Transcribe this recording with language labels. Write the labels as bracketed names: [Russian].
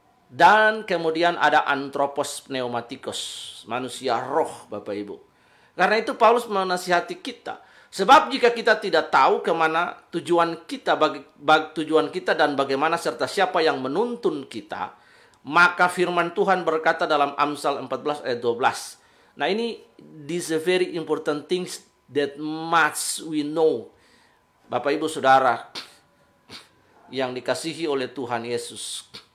[Indonesian] Dan kemudian ada antropos pneumatikos, manusia roh, Bapak Ibu. Karena itu Paulus menasihati kita. Sebab jika kita tidak tahu kemana tujuan kita, tujuan kita dan bagaimana serta siapa yang menuntun kita, maka firman Tuhan berkata dalam Amsal 14 ayat 12. Nah, ini [English] these are very important things that must we know. [Indonesian] Bapak Ibu Saudara yang dikasihi oleh Tuhan Yesus.